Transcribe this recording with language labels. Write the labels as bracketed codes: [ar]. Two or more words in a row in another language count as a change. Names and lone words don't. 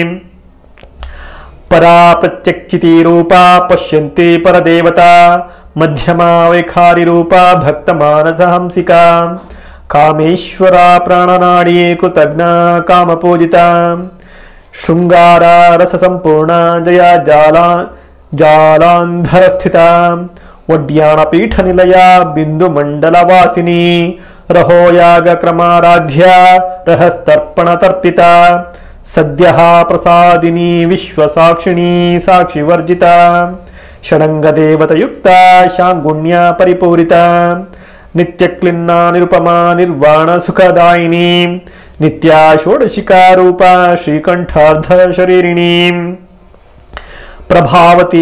[sa] పరా ప్రత్యక్షితి రూపా పశ్యంతి పరదేవత మధ్యమా వైఖారి రూపా భక్త మానస హంసిక కామేశ్వర ప్రాణనాడీ కృతజ్ఞ కామపూజిత శృంగార రస సంపూర్ణ జయ జాలాంధర స్థిత వడ్యాణపీఠ నిలయ బిందు మండలవాసిని रहोयागक्रमाराध्या रहस्तर्पणतर्पिता सद्यः प्रसादिनी विश्वसाक्षिणी साक्षिवर्जिता षडङ्गदेवतयुक्ता शाङ्गुण्या परिपूरिता नित्यक्लिन्ना निरुपमा निर्वाणसुखदायिनी नित्या षोडशिका रूपा श्रीकण्ठार्धशरीरिणी प्रभावती